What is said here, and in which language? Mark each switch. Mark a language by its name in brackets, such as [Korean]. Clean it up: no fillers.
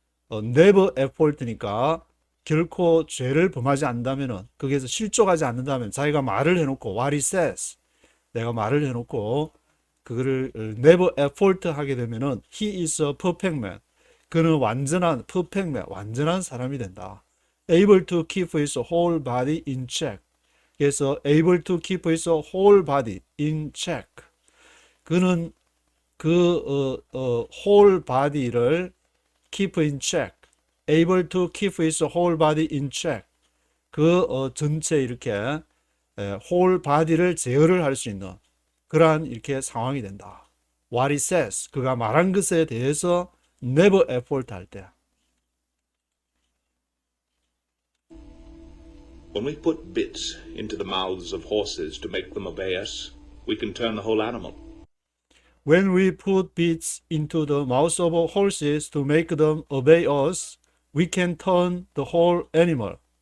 [English] never at fault [Korean] 니까 결코 죄를 범하지 않는다면은 거기에서 실족하지 않는다면 자기가 말을 해놓고 [English] what he says [Korean] 내가 말을 해놓고 그거를 never at fault 하게 되면은 [English] he is a perfect man [Korean] 그는 완전한 perfect man 완전한 사람이 된다. [English] able to keep his whole body in check [Korean] 그래서 [English] able to keep his whole body in check [Korean] 그는 그 [English] whole body를 keep in check able to keep his whole body in check [Korean] 전체 이렇게 [English] whole body [Korean] 를 제어를 할 수 있는 그러한 이렇게 상황이 된다. [English] What he says [Korean] 그가 말한 것에 대해서 [English] never at fault [Korean] 할 때 [English] When we put bits into the mouths of horses to make them obey us, we can turn the whole animal. When we put bits into the mouths of horses to make them obey us, we can turn the whole animal.